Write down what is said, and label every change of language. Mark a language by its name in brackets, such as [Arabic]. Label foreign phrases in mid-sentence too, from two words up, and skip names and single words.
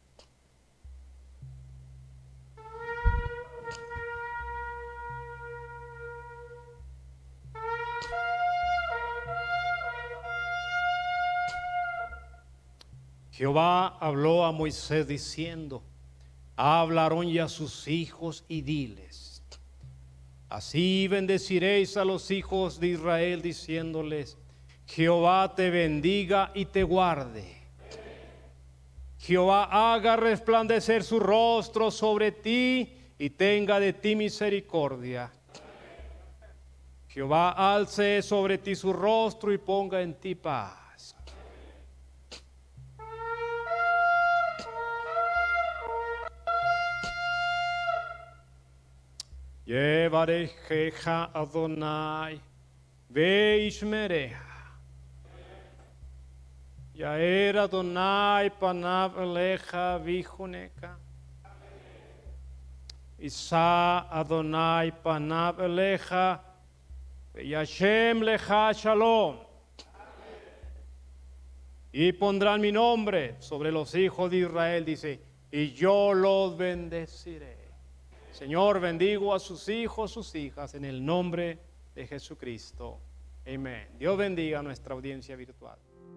[Spanish] Jehová habló a Moisés diciendo, habla a Aarón y a sus hijos y diles, así bendeciréis a los hijos de Israel diciéndoles, Jehová te bendiga y te guarde. Jehová haga resplandecer su rostro sobre ti y tenga de ti misericordia. Jehová alce sobre ti su rostro y ponga en ti paz. [Hebrew] יברכך אדוני, וישמרך. יאר אדוני פניו אליך ויחנך. ישא אדוני פניו אליך, וישם לך שלום. [Spanish] Y pondrán mi nombre sobre los hijos de Israel, dice, y yo los bendeciré. Señor, bendigo a sus hijos, sus hijas, en el nombre de Jesucristo. Amén. Dios bendiga a nuestra audiencia virtual.